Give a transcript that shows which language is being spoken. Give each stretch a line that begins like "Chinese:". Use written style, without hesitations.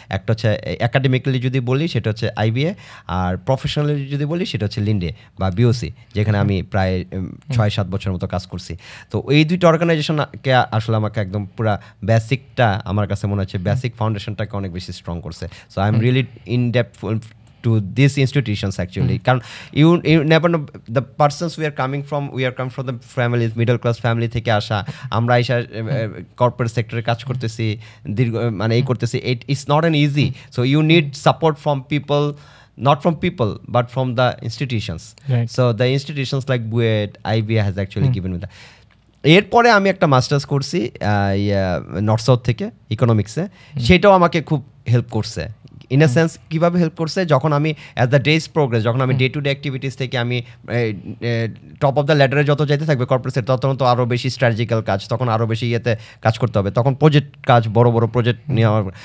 Bangla: একটা হচ্ছে একাডেমিক্যালি যদি বলি সেটা হচ্ছে আইবিএ, আর প্রফেশনালি যদি বলি সেটা হচ্ছে লিন্ডে বা বিওসি, যেখানে আমি প্রায় 6-7 বছরের মতো কাজ করছি। তো এই দুইটা অর্গানাইজেশনকে আসলে আমাকে একদম পুরা বেসিকটা, আমার কাছে মনে হচ্ছে বেসিক ফাউন্ডেশনটাকে অনেক বেশি স্ট্রং করছে।
English: So I am really in depth to these institutions actually. কারণ you never know the persons we are coming from the families,
Bangla: middle class family থেকে আসা, আমরা এসে কর্পোরেট সেক্টরে কাজ করতেছি, মানে এই করতেছি,
English: it's not an easy, so you need support from people, not from people but from the institutions, right. So the institutions like BUET, IBA has actually given me that.
Bangla: এরপরে আমি একটা মাস্টার্স করছি নর্থ সাউথ থেকে ইকোনমিক্সে, সেটাও আমাকে খুব help করছে। ইন এ সেন্স কীভাবে হেল্প করছে, যখন আমি
English: as the days progress,
Bangla: যখন আমি ডে টু ডে অ্যাক্টিভিটিস থেকে আমি টপ অফ দ্য ল্যাডারে যত যেতে থাকবে কর্পোরেটসের, তখন তো আরও বেশি স্ট্র্যাটেজিক্যাল কাজ, তখন আরও বেশি ইয়েতে কাজ করতে হবে, তখন প্রজেক্ট কাজ, বড় বড় প্রজেক্ট নেওয়া।